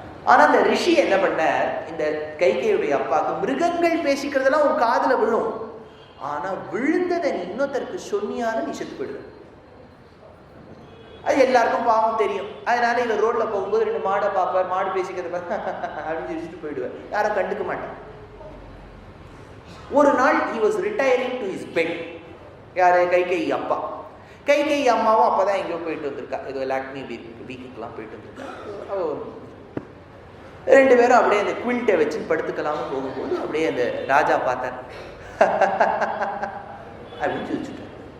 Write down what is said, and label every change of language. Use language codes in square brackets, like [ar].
[ta] ஆனா அந்த ரிஷி என்ன பண்ண, இந்த கைகேயுடைய அப்பாவுக்கு மிருகங்கள் பேசிக்கிறதெல்லாம் உன் காதுல விழும், ஆனா விழுந்ததை நீ இன்னொருத்தருக்கு சொன்னியாலும் நீ செத்து போயிடுவ. அது எல்லாருக்கும் பாவம் தெரியும். அதனால இவர் ரோட்ல போகும்போது ரெண்டு மாடை பார்ப்பார், மாடு பேசிக்கிறத அப்படின்னு யோசிச்சுட்டு போயிடுவார், யாரும் கண்டுக்க மாட்டான். ஒரு நாள் [en] he was retiring to his bed. [ta] யாரு? கைகேயி அப்பா. கைகேயி அம்மாவும் அப்பதான் எங்கேயோ போயிட்டு வந்திருக்கா, ஏதோ லாக்மி வீக்குக்கெல்லாம் போயிட்டு வந்திருக்கா. ரெண்டு பேரும் அப்படியே அந்த குவில்ட்டை வச்சு படுத்துக்கலாம்னு போகும்போது அப்படியே அந்த ராஜா பார்த்தார் அப்படின்னு சொல்லிச்சுட்டார்.